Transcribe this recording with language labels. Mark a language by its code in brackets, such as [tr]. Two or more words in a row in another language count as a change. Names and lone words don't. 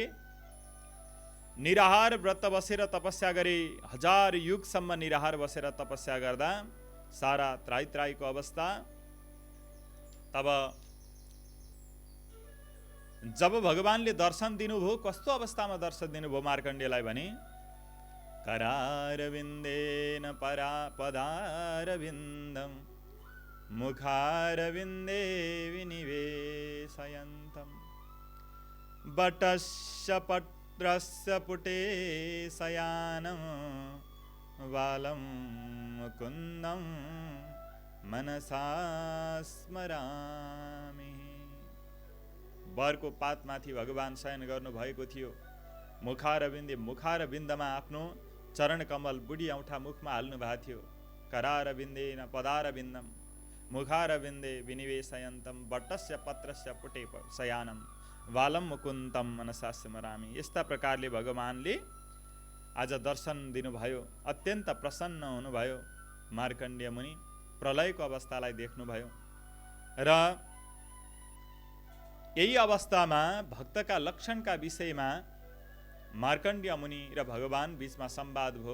[ne] निराहार व्रत बसेर तपस्या गरे। 1000 युगसम्म निराहार बसेर तपस्या गर्दा सारा त्राइको अवस्था। तब जब भगवानले दर्शन दिनुभयो, कस्तो अवस्थामा दर्शन दिनुभयो मार्कण्डेयलाई भने, [sa] करारविन्देन पदारविन्दम मुखारविन्दे विनिवेशयन्तम वटस्य पत्रस्य पुटे शयानं वालं मुकुन्दं मनसा स्मरामि। [ne] बरको पातमाथि भगवान शयन गर्नु भएको थियो। मुखारविन्दमा आफ्नो चरण कमल बुढी औँठा मुखमा हाल्नु भएको थियो। [sa] करारविन्देन पदारविन्दम मुखारविन्दे विनिवेशयन्तम वटस्य पत्रस्य पुटे शयानम वालम मुकुन्दम मनसा स्मरामि। [ne] यस्ता प्रकारले भगवानले आज दर्शन दिनुभयो। अत्यन्त प्रसन्न हुनुभयो। मार्कण्डेय मुनि प्रलयको अवस्थालाई देख्नुभयो र यही अवस्थामा भक्तका लक्षणका विषयमा मार्कण्डेय मुनि र भगवान बीचमा संवाद भयो।